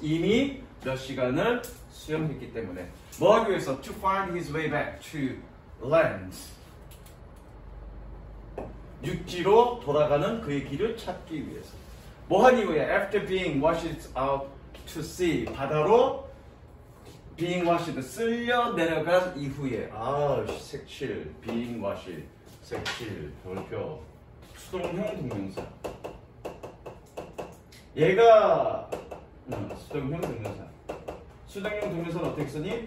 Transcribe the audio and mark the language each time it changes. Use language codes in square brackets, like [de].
[ko] 이미 몇 시간을 수영했기 때문에. 뭐 하기 위해서? [en] To find his way back to land. [ko] 육지로 돌아가는 그의 길을 찾기 위해서. 뭐 하기 위해? [en] After being washed out to sea. [ko] 바다로 being washed, 쓸려 내려간 이후에. 색칠, being washed, 색칠, 별표. 수동형 동명사. 얘가 수동형 동명사. 수동형 동명사는 어떻게 쓰니?